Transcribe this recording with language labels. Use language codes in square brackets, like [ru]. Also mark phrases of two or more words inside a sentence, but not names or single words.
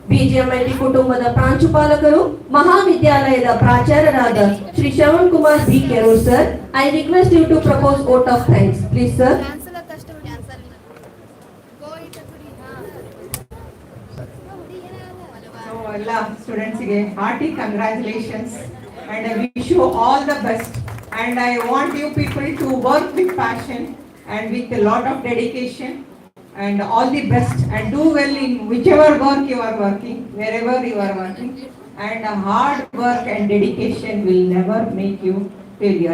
[kn] BGMIT ಕುಟುಂಬದ ಪ್ರಾಂಶುಪಾಲಕರು ಮಹಾವಿದ್ಯಾಲಯದ ಪ್ರಾಚಾರ್ಯರಾದ ಶ್ರೀ ಶ್ರವಣ್ಕುಮಾರ್ B. [en] Kerur sir, I request you to propose vote of thanks. Please sir. So [kn] ಎಲ್ಲ ಸ್ಟೂಡೆಂಟ್ಸ್ಗೆ [en] hearty congratulations and I wish you all the best and I want you people to work with passion and with a lot of dedication and all the best and do well in whichever work you are working, wherever you are working, and hard work and dedication will never make you failure.